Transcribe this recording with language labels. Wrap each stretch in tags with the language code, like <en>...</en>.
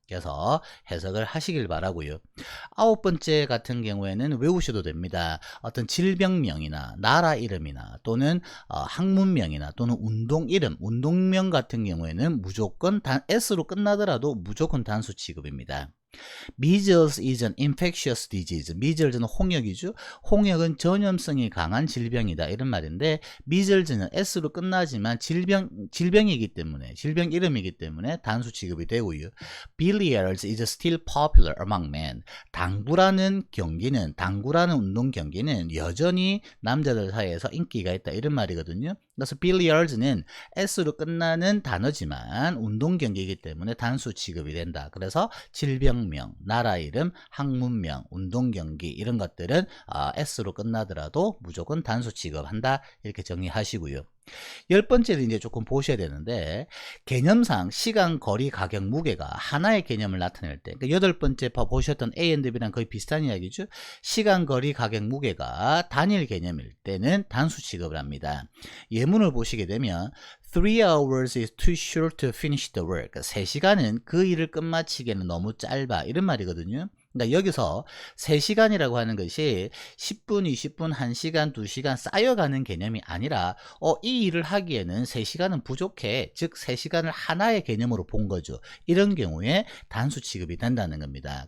<ko>그래서 해석을 하시길 바라고요. 9번째 같은 경우에는 외우셔도 됩니다. 어떤 질병명이나 나라 이름이나 또는 학문명이나 또는 운동 이름, 운동명 같은 경우에는 무조건 S로 끝나더라도 무조건 단수 취급입니다.</ko> <en>Measles is an infectious disease.</en> <ko>Measles는 홍역이죠. 홍역은 전염성이 강한 질병이다. 이런 말인데 Measles는 S로 끝나지만 질병이기 때문에 질병 이름이기 때문에 단수 취급이 되고요.</ko> <en>Billiards is still popular among men.</en> <ko>당구라는 운동 경기는 여전히 남자들 사이에서 인기가 있다. 이런 말이거든요. 그래서 Billiards는 S로 끝나는 단어지만 운동 경기이기 때문에 단수 취급이 된다. 그래서 질병명, 나라 이름, 학문명, 운동 경기 이런 것들은 S로 끝나더라도 무조건 단수 취급한다. 이렇게 정리하시고요. 10번째는 이제 조금 보셔야 되는데 개념상 시간, 거리, 가격, 무게가 하나의 개념을 나타낼 때 그러니까 8번째 보셨던 A and B랑 거의 비슷한 이야기죠. 시간, 거리, 가격, 무게가 단일 개념일 때는 단수 취급을 합니다.</ko> <en>예문을 보시게 되면 3 hours is too short to finish the work.</en> <ko>3시간은 그 일을 끝마치기에는 너무 짧아. 이런 말이거든요. 그러니까 여기서 3시간이라고 하는 것이 10분, 20분, 1시간, 2시간 쌓여가는 개념이 아니라 이 일을 하기에는 3시간은 부족해. 즉 3시간을 하나의 개념으로 본 거죠. 이런 경우에 단수 취급이 된다는 겁니다.</ko>